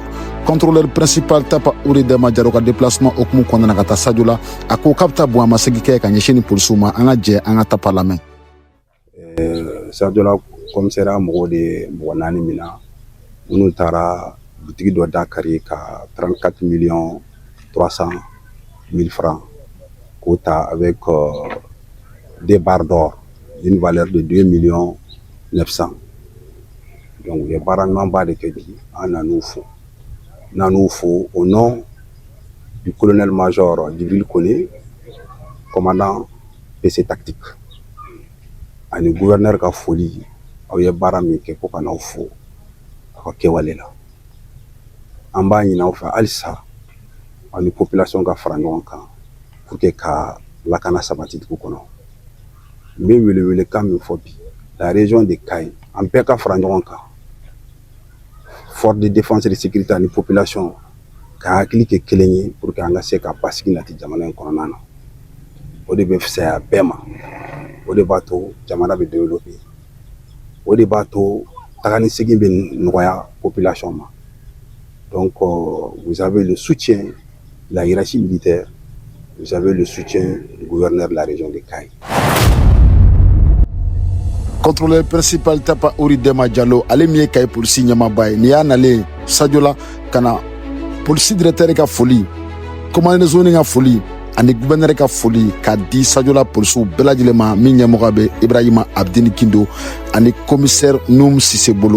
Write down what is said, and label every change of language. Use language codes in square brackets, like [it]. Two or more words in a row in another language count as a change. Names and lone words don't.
[fr] Contrôleur principal [bm] Tapa Uri Dema Diallo ka déplacement okumu kɔnɔna na ka taa Sadio la a ko k'a bɛ taa bonyamasegin kɛ ka ɲɛsin ni polisiw ma an ka jɛ an ka Tapa lamɛn. Sajola commissariat mɔgɔw de mɔgɔ 4 min na minnu taara butigi dɔ dakari ka 34 300 000 francs k'o ta [fr] avec des barres d'or d'une valeur de 2 900 000. [bm] Donc u ye baara ɲumanba de kɛ bi an nan'u fo [fr] au nom du colonel-major Djibril Kone, commandant PC tactique, [bm] ani gouverneur ka foli aw ye baara min kɛ ko ka n'aw fo a ka kɛwale la. An b'a ɲini aw fɛ halisa aw ni population ka fara ɲɔgɔn kan [fr] pour que [bm] ka lakana sabati dugu kɔnɔ. N bɛ welewelekan min fɔ bi la [fr] région de Kayi [bm] an bɛɛ ka fara ɲɔgɔn kan, [fr] force de défense et de sécurité [bm] ani population ka hakili kɛ kelen ye [fr] pour que [bm] an ka se ka basigi nati jamana in kɔnɔna na. O de bɛ fisaya bɛɛ ma, o de b'a to jamana bɛ développer, o de b'a to taga ni segin bɛ nɔgɔya population ma. [fr] Donc vous avez le soutien de la hiérarchie militaire, vous avez le soutien du gouverneur de la région de Kayi. Contrôleur principal [bm] Tapa Uri Dema Diallo ale min ye Kayi polisi ɲɛmaaba ye ni y'a nalen Sadiola ka na polisi directeur ka foli, [fr] commandant de zone [bm] ka foli ani gouverneur ka foli k'a di Sadiola polisiw bɛɛ lajɛlen ma min ɲɛmɔgɔ bɛ Ibrahima Abdini Gindo ani commissaire Noum Sise bolo.